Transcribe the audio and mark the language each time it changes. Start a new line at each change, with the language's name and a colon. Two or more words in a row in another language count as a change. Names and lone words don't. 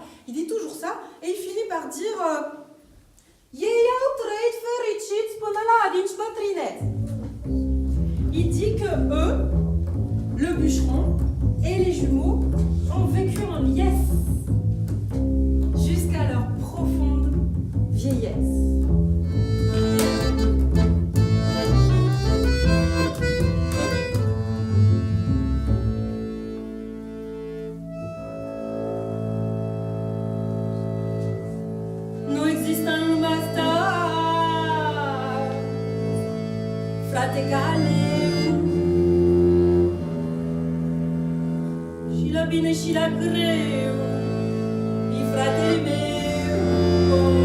French: Il dit toujours ça et il finit par dire il dit que eux, le bûcheron et les jumeaux, ont vécu en liesse jusqu'à leur profonde vieillesse.
Romanian: Nu există în lumea asta frate ca leu, și la bine și la greu e fratele meu.